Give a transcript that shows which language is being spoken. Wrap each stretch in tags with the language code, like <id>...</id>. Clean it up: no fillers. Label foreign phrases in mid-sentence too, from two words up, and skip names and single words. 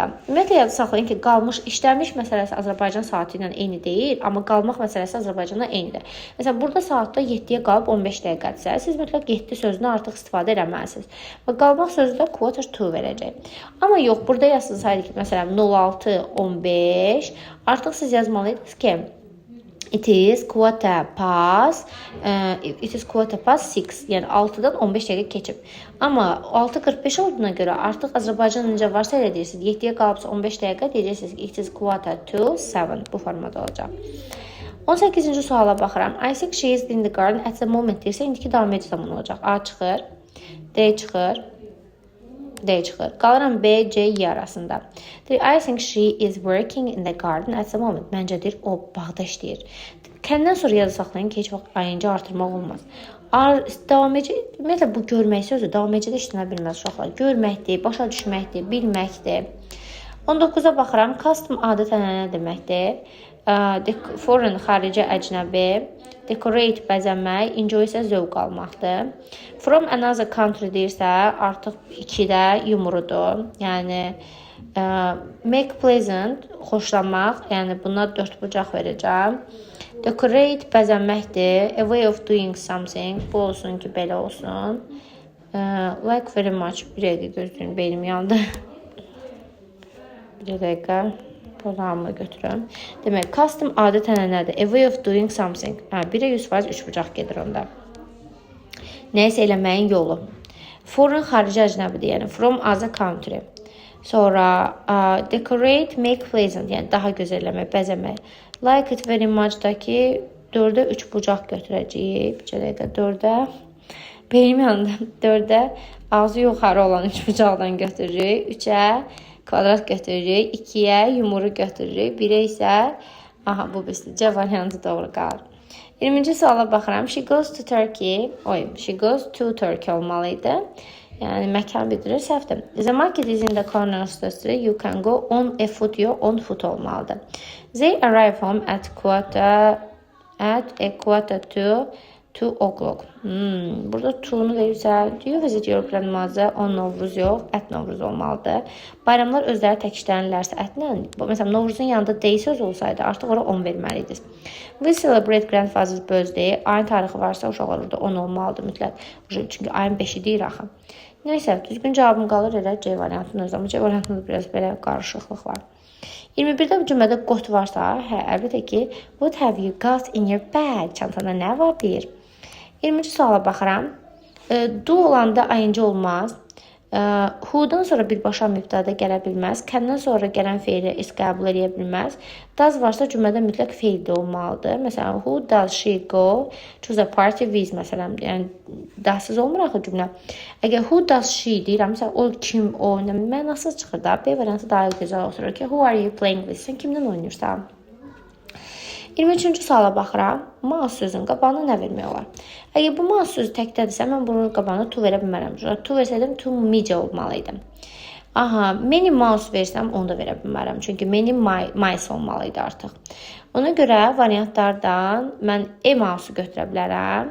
<az>Ümumiyyətlə yadda saxlayın ki, qalmış, işlənmiş məsələsi Azərbaycan saatı ilə eyni deyil, amma qalmaq məsələsi Azərbaycanla eynidir. Məsələn, burada saatda 7-yə qalıb 15 dəqiqədirsə, siz mütləq 7 sözünü artıq istifadə eləməlisiniz. Və qalmaq sözü də</az> <en>quarter to</en> <az>verəcək. Amma yox, burada yazılsaydı ki, məsələn, 06:15, artıq siz yazmalıydınız ki,</az> <en>it is quarter past 6.</en> <az>Yəni 6-dan 15 dəqiqə keçib. Amma 6:45 olduğuna görə artıq Azərbaycan necə varsa elə deyirsiniz. 7-yə qalıbsa 15 dəqiqə deyəcəksiniz ki,</az> <en>it is quarter to 7.</en> <az>Bu formada olacaq. 18-ci suala baxıram.</az> <en>I think she is in the garden at the moment</en> <az>deyirsə, indiki davam edici zaman olacaq. A çıxır, D çıxır, D çıxır. Qalıram B, C, Y arasında.</az> <en>I think she is working in the garden at the moment.</en> <az>Məncə deyir, o bağda işləyir. Kəndən sonra yada saxlayın ki, heç vaxt ayıncı artırmaq olmaz. Davam edici, ümumiyyətlə bu görmək sözü davam edicidə işlənə bilməz uşaqlar. Görməkdir, başa düşməkdir, bilməkdir. 19-a baxıram. Custom adətən nə deməkdir? Foreign xarici, əcnəbi. Decorate bəzənmək, enjoy isə zövq almaqdır.</az> <en>From another country</en> <az>deyirsə, artıq 2-də yumrudur. Yəni</az> <en>make pleasant,</en> <az>xoşlamaq, yəni buna 4 bucaq verəcəm. Decorate bəzənməkdir.</az> <en>A way of doing something.</en> <az>Bu olsun ki, belə olsun.</az> <en>Like very much.</en> <az>Bir dəqiqə gözlüyün, beynim yandı. Bir dəqiqə. Programı götürürəm. Demək, custom adətən nədir?</az> <en>A way of doing something.</en> <az>1-ə 100% 3 bucaq gedir onda. Nəyisə eləməyin yolu. Foreign xarici, əcnəbidir.</az> <en>Yəni from other country. Sonra decorate, make pleasant.</en> <az>Yəni daha gözəlləmək, bəzəmək.</az> <en>Like it very much-</en> <az>dakı 4-ə 3 bucaq götürəcəyik. Bir dəqiqə 4-ə. Beynim yanında 4-ə ağzı yuxarı olan 3 bucaqdan götürürük. 3-ə kvadrat götürürük. 2-yə yumru götürürük. 1-ə isə bu C variantı doğru qalır. 20-ci suala baxıram.</az> <en>She goes to Turkey. She goes to Turkey olmalıydı.</en> <az>Yəni məkan bildirir, səhvdir.</az> <en>The market is in the corner of the street. You can go on a foot. On foot olmalıdır. They arrive home at a quarter to 2 o'clock.</en> <az>Burada to'nu verirsə,</az> <en>do you visit your grandmother on Novruz yox, at Novruz olmalıdır.</en> <az>Bayramlar özləri tək işlənirlərsə ətlə, məsələn, Novruzun yanında dey söz olsaydı, artıq ora 10 verməliydiniz.</az> <en>We celebrate grandfather's birthday.</en> <az>Ayın tarixi varsa, uşaqlar orada 10 olmalıdır mütləq. Çünki ayın 5-i deyir axı. Nəysə, düzgün cavabım qalır elə C variantının özü. Amma C variantında biraz belə qarışıqlıq var. 21-də bu cümlədə got varsa, əlbəttə ki,</az> <en>what have you got in your bag?</en> <az>Çantanda nə var deyir. 20-ci suala baxıram. Do olanda ayıncı olmaz. Who-dan sonra birbaşa mübtəda gələ bilməz. Can-dan sonra gələn feili is qəbul edə bilməz. Does varsa cümlədə mütləq feil də olmalıdır. Məsələn,</az> <en>who does she go to the party with,</en> <az>məsələn, yəni dahsız olmur axı cümlə. Əgər</az> <en>who does she</en> <az>deyirəmsə, o kim, o mənasız çıxır da. B variantı daha gözəl oturur ki,</az> <en>who are you playing with?</en> <az>Sən kimdən oynayırsan? 23-cü suala baxıram. Mouse sözün qabağına nə vermək olar? Əgər bu mouse sözü təkdədirsə, mən bunun qabağına to verə bilmərəm. To versəydim,</az> <en>to mice</en> <az>olmalıydı.</az> <en>Many mouse</en> <az>versəm, onu da verə bilmərəm. Çünki</az> <en>many mice</en> <az>olmalıydı artıq. Ona görə variantlardan mən e-mouse-u götürə bilərəm.</az>